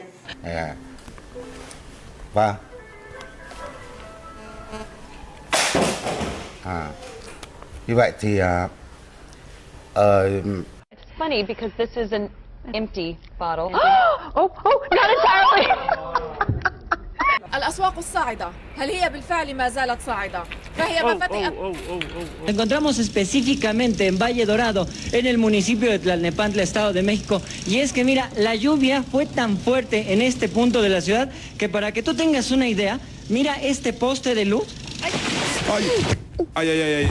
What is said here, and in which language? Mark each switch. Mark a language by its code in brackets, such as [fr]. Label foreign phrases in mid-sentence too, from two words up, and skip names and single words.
[en] Yeah. Wow. [vi] Như vậy thì [en] It's funny because this is an empty bottle. Not entirely. [ar] الأسواق الصاعدة هل هي بالفعل ما زالت صاعدة؟ فهي مفاتيح. [es] Nos encontramos específicamente en Valle Dorado, en el municipio de Tlalnepantla, Estado de México. Y es que mira, la lluvia fue tan fuerte en este punto de la ciudad que para que tú tengas una idea, mira este poste de luz. Ay.